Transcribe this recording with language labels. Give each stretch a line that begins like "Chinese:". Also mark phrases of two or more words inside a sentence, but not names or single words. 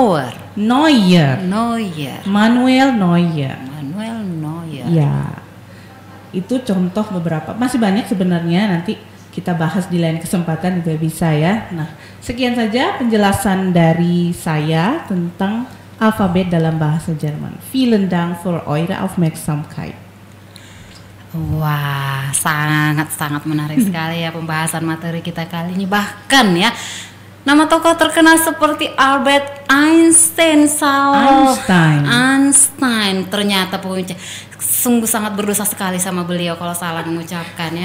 Indonesian: Manuel Neuer. Ya, itu contoh beberapa. Masih banyak sebenarnya, nanti kita bahas di lain kesempatan juga bisa ya. Nah, sekian saja penjelasan dari saya tentang alfabet dalam bahasa Jerman.
German: Vielen Dank für eure Aufmerksamkeit.
Indonesian: Wah, sangat menarik sekali ya pembahasan materi kita kali ini. Bahkan ya, nama tokoh terkenal seperti Albert Einstein. Ternyata sungguh sangat berdosa sekali sama beliau kalau salah mengucapkannya.